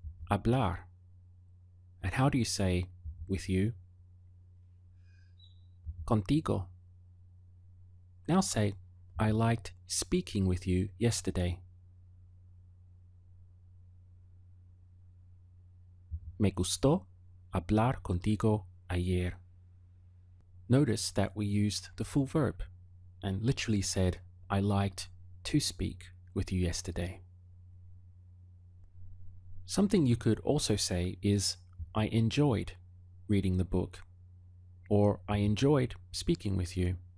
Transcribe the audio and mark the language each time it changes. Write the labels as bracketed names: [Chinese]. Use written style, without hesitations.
[English] Hablar. And how do you say with you? Contigo. Now say, I liked speaking with you yesterday. [Spanish] Me gustó hablar contigo ayer. [English] Notice that we used the full verb and literally said, I liked to speak with you yesterday. Something you could also say is, I enjoyed reading the book, or I enjoyed speaking with you.